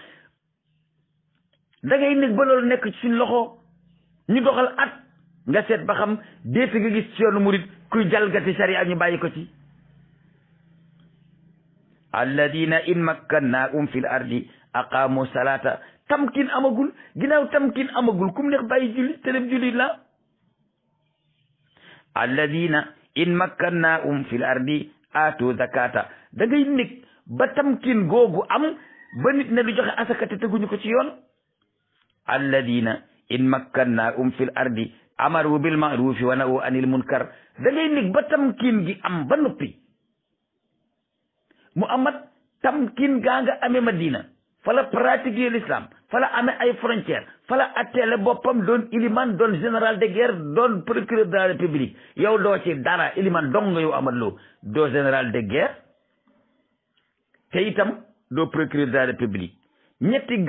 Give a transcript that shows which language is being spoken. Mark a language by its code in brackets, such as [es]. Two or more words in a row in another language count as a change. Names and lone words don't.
[wo] da ngay nekk ba loolu nekk ci suñ loxo ñu doxal at nga seet ba xam déet nga gis ci yoonu murit kuy jalgati sharia ñu bàyyi ko ci [ar] الذين إن مكناهم في الأرض أقاموا الصلاة [wo] tamkin amagul ginnaaw tamkin amagul kum neex bàyyi julli te dem julli la [ar] الذين إن مكناهم في الأرض آتوا الزكاة [wo] da ngay nekk ba tamkin googu am ba nit ne du joxe asaka te teguñu ko ci yoon [ar] الذين إن مكناهم في الأرض أمروا بالمعروف ونهوا عن المنكر [wo] da ngay nekk ba tamkin gi am ba noppi Muhammad tamkin gaa nga amee Madina fala [fr] pratiquer l'islam [wo] fala amee ay frontière fala atteele boppam doon iliman doon [fr] général de guerre [wo] doon [fr] procureur de la république [wo] yow doo ci dara iliman dong nga yow Ahmad Lo doo [fr] général de guerre [wo] te itam doo [fr] procureur de la république [wo] ñetti